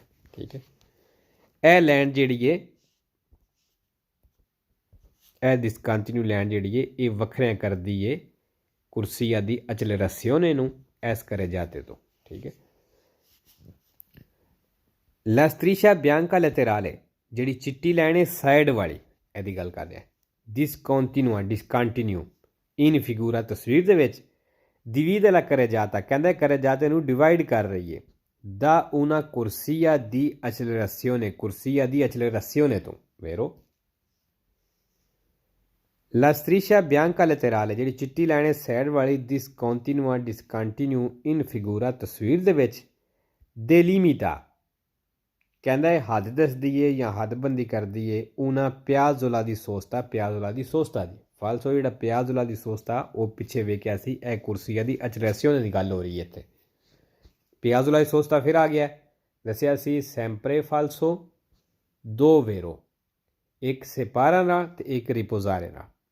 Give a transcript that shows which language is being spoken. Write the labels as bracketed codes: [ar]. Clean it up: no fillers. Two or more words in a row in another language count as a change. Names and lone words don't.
[pa] ਠੀਕ ਹੈ, ਇਹ ਲਾਈਨ ਜਿਹੜੀ ਹੈ, ਇਹ ਡਿਸਕੰਟੀਨਿਊ ਲਾਈਨ ਜਿਹੜੀ ਹੈ, ਇਹ ਵੱਖਰਿਆਂ ਕਰਦੀ ਹੈ [it] corsia di accelerazione [pa] ਨੂੰ ਇਸ [it] carreggiata [pa] ਤੋਂ। ਠੀਕ ਹੈ, ਲਾ [it] striscia bianca laterale, [pa] ਜਿਹੜੀ ਚਿੱਟੀ ਲਾਈਨ ਹੈ ਸਾਈਡ ਵਾਲੀ, ਇਹਦੀ ਗੱਲ ਕਰਦੇ ਹਾਂ। [it] discontinua in figura [pa] ਤਸਵੀਰ ਦੇ ਵਿੱਚ, [it] divide la carreggiata, [pa] ਕਹਿੰਦਾ carreggiate ਨੂੰ ਡਿਵਾਈਡ ਕਰ ਰਹੀ ਹੈ [it] da una corsia di accelerazione, [pa] ਕੁਰਸੀਆ ਦੀ accelerazione ਤੋਂ। vero? [it] La striscia bianca laterale, [pa] ਜਿਹੜੀ ਚਿੱਟੀ ਲਾਈਨ ਹੈ ਸਾਈਡ ਵਾਲੀ, [it] discontinua in figura [pa] ਤਸਵੀਰ ਦੇ ਵਿੱਚ, delimita, ਕਹਿੰਦਾ ਇਹ ਹੱਦ ਦੱਸਦੀ ਹੈ ਜਾਂ ਹੱਦਬੰਦੀ ਕਰਦੀ ਹੈ ਉਹਨਾਂ [it] piazzola di sosta, piazzola di sosta [pa] ਦੀ। ਫਾਲਸੋ ਜਿਹੜਾ [it] piazzola di sosta [pa] ਉਹ ਪਿੱਛੇ ਵੇਖਿਆ ਸੀ, ਇਹ [it] corsia di accelerazione [pa] ਦੀ ਗੱਲ ਹੋ ਰਹੀ ਹੈ ਇੱਥੇ। [it] piazzola di sosta [pa] ਫਿਰ ਆ ਗਿਆ, ਦੱਸਿਆ ਸੀ [it] sempre falso [pa] ਦੋ ਵੇਰੋ, ਇੱਕ ਸੇਪਾਰਾ ਨਾਲ ਤੇ ਇੱਕ ਰਿਪੋਜ਼ਾਰੇ ਨਾਲ।